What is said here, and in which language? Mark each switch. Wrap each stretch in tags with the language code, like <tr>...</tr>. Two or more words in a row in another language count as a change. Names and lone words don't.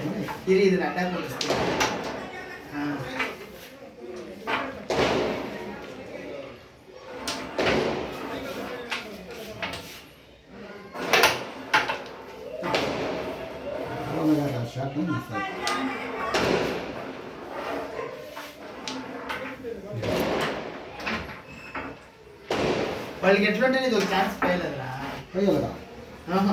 <kn>ಇರಿ ಇದನ್ನ ಅಡ್ಡ ಕೊಡಿಸ್ತೀನಿ. ಹಾಂ ಶಾರ್ಟ್ ಮಿಸ್ ಆಯ್ತು.</kn> <te>వాళ్ళకి ఎట్లుంటే ఇది ఒక ఛాన్స్ పేయలేదురా.</te> <kn>ಅಯ್ಯಲ್ಲ ఆహా</kn>